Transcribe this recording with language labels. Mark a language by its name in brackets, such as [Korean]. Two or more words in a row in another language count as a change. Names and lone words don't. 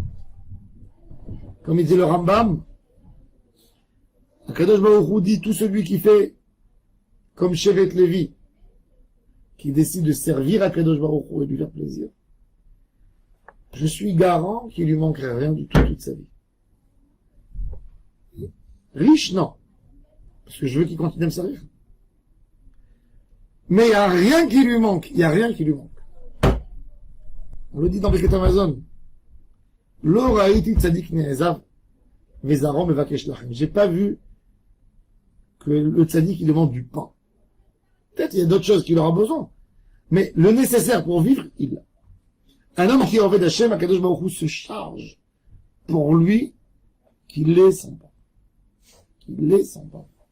[French] Comme il dit le Rambam, Kadosh Baruch Hu dit, tout celui qui fait comme Shevet Levi, qui décide de servir à Kadosh Baruch Hu et de lui faire plaisir, je suis garant qu'il lui manquerait rien du tout toute sa vie. Riche, non. Parce que je veux qu'il continue à me servir. Mais il n'y a rien qui lui manque. Il n'y a rien qui lui manque. On le dit dans Birkat Hamazon. [Hebrew] לא ראיתי צדיק נעזב וזרעו מבקש לחם. [French] J'ai pas vu que le tzadik il demande du pain. Peut-être il y a d'autres choses qu'il aura besoin. Mais le nécessaire pour vivre, il l'a. Un homme qui est [Hebrew] עובד ה, [French] Akadosh Baruch Hu se charge pour lui qu'il ait son pain. Qu'il ait son pain.